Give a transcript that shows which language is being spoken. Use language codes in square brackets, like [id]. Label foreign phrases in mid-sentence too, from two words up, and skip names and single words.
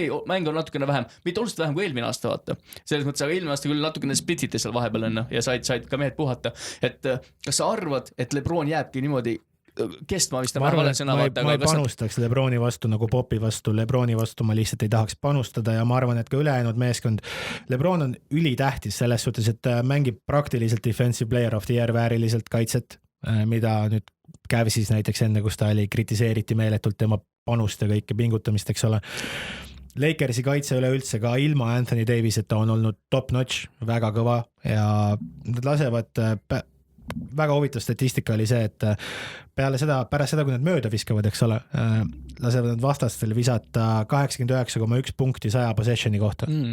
[et] Okei, mäng on natukene vähem, mitte oluliselt vähem kui eelmine aasta vaata. Selles mõttes, aga eelmine aasta küll natukene splitite seal vahepeal enne ja said ka mehed puhata. Et kas sa arvad, et Lebron jääbki niimoodi kestma vist ma ei panustaks Lebroni vastu nagu Popi vastu, Lebroni vastu ma lihtsalt ei tahaks panustada ja ma arvan, et ka ülejäänud meeskond Lebron on ülitähtis selles suhtes, et mängib praktiliselt [en] defensive player of the year [et] vääriliselt kaitset, mida nüüd Cavsis näiteks enne, kus ta oli, kritiseeriti meeletult tema panust ja kõike pingutamist, eks ole. Lakersi kaitse üleüldse ka ilma Anthony Daviseta on olnud [en] top notch, [et] väga kõva ja nad lasevad väga huvitav statistika oli see, et pärast seda, kui nad mööda viskavad, eks ole, lasevad nad vastastel visata 89,1 punkti 100 possessioni kohta.